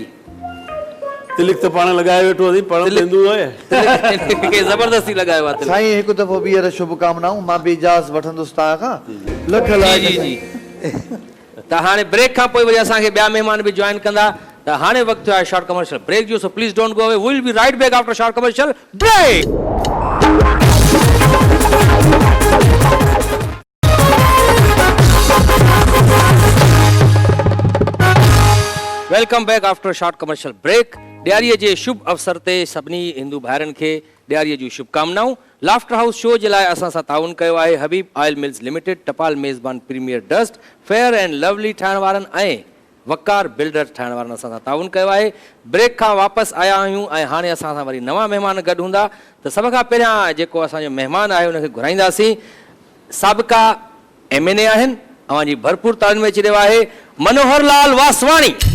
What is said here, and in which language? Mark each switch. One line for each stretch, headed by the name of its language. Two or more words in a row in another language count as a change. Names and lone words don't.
Sindhi: तिलक त पाण लॻाए वेठो अथई, पाण हिंदू आहे खे ज़बरदस्ती लॻायो आहे तिलक। साईं हिकु दफ़ो ॿीहर शुभकामनाऊं, मां बि इजाज़त वठंदुसि तव्हां खां। लख जी लाख जी जी। त हाणे ब्रेक खां पोइ वरी असांखे ॿिया महिमान बि जॉइन कंदा। त हाणे वक़्तु थियो आहे
English: short commercial break
Sindhi: जो,
English: so please don't go away, we will be right back after short commercial break. welcome back after short commercial break.
Sindhi: ॾियारीअ जे शुभ अवसर ते सभिनी हिंदू भाइरनि खे ॾियारीअ जूं शुभकामनाऊं। लाफ्टर हाउस शो जे लाइ असां सां ताउन कयो आहे हबीब ऑयल मिल्स लिमिटेड, टपाल मेज़बान प्रीमियर डस्ट, फेयर एंड लवली ठाहिण वारनि ऐं वकार बिल्डर ठाहिण वारनि असां सां ताउन कयो आहे। ब्रेक खां वापसि आया आहियूं ऐं हाणे असां सां वरी नवां महिमान गॾु हूंदा। त सभ खां पहिरियां जेको असांजो महिमान आहे हुनखे घुराईंदासीं। साबिका MNA आहिनि, अवांजी भरपूर तालीम में अची रहियो आहे मनोहर लाल वासवाणी।